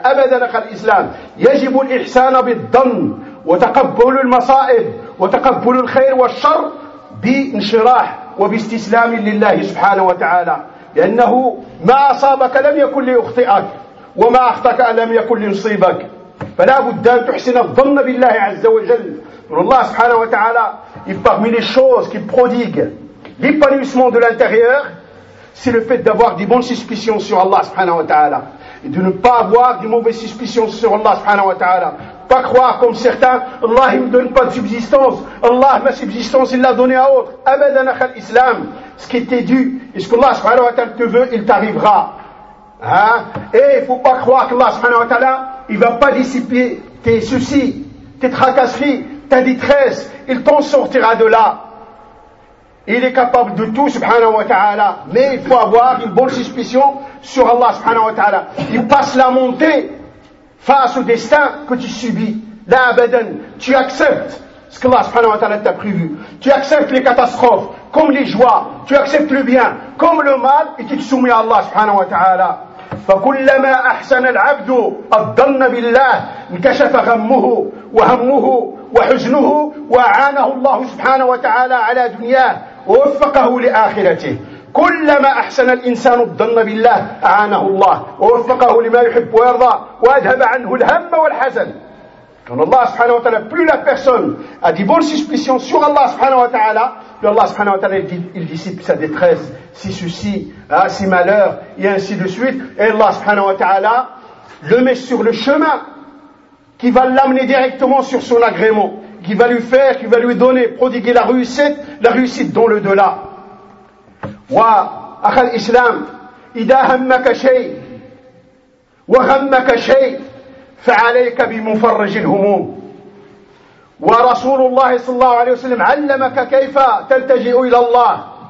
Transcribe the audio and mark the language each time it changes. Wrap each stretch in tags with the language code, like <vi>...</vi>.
<ar>أبدا، أخي الإسلام، يجب الإحسان بالظن وتقبل المصائب وتقبل الخير والشر بانشراح وباستسلام لله سبحانه وتعالى، لأنه ما أصابك لم يكن ليخطئك، وما أخطأك لم يكن ليصيبك، فلا بد أن تحسن الظن بالله عز وجل.</ar> <fr>والله سبحانه وتعالى parmi les choses qui prodiguent l'épanouissement de l'intérieur, c'est le fait d'avoir des bonnes suspicions sur Allah subhanahu wa ta'ala et de ne pas avoir des mauvaises suspicions sur Allah subhanahu wa ta'ala. Pas croire comme certains: Allah ne me donne pas de subsistance, Allah ma subsistance il l'a donnée à autre. Abadan, akhal islam, ce qui était dû et ce qu'Allah subhanahu wa ta'ala te veut, il t'arrivera. Et il ne faut pas croire qu'Allah subhanahu wa ta'ala il ne va pas dissiper tes soucis, tes tracasseries, ta détresse. Il t'en sortira de là. Il est capable de tout, subhanahu wa ta'ala. Mais il faut avoir une bonne suspicion sur Allah, subhanahu wa ta'ala. Il passe la montée face au destin que tu subis. La abadan, tu acceptes ce que Allah, subhanahu wa ta'ala, t'a prévu. Tu acceptes les catastrophes comme les joies. Tu acceptes le bien comme le mal et tu te soumets à Allah, subhanahu wa ta'ala.</fr> <ar>فكلما أحسن العبد الظن بالله انكشف غمه وهمه وحزنه وأعانه الله سبحانه وتعالى على دنياه ووفقه لآخرته. كلما أحسن الإنسان الظن بالله أعانه الله ووفقه لما يحب ويرضى وأذهب عنه الهم والحزن.</ar> <fr>Quand Allah subhanahu wa ta'ala, plus la personne a des bonnes suspicions sur Allah subhanahu wa ta'ala, plus Allah subhanahu wa ta'ala, il dissipe sa détresse, ses soucis, hein, ses malheurs, et ainsi de suite. Et Allah subhanahu wa ta'ala le met sur le chemin qui va l'amener directement sur son agrément, qui va lui faire, qui va lui donner, prodiguer la réussite dans le delà.</fr> <ar>Wa, akhal islam, idha hammaka shay, wa hammaka shay, فعليك بمفرج الهموم ورسول الله صلى الله عليه وسلم علمك كيف تلتجئ إلى الله</ar>